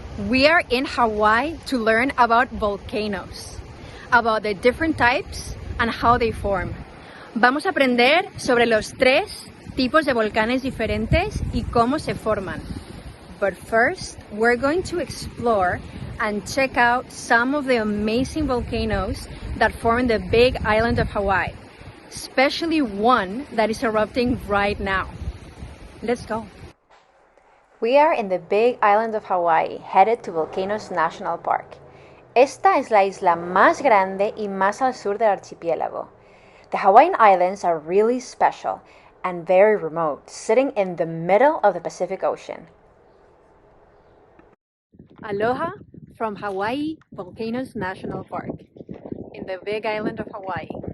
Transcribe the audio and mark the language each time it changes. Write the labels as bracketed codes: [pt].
[en] We are in Hawaii to learn about volcanoes, about the different types and how they form. [es] Vamos a aprender sobre los 3 tipos de volcanes diferentes y cómo se forman. [en] But first, we're going to explore and check out some of the amazing volcanoes that form the big island of Hawaii, especially one that is erupting right now. Let's go. We are in the big island of Hawaii, headed to Volcanoes National Park. [es] Esta es la isla más grande y más al sur del archipiélago. [en] The Hawaiian Islands are really special and very remote, sitting in the middle of the Pacific Ocean. Aloha from Hawaii Volcanoes National Park, in the big island of Hawaii.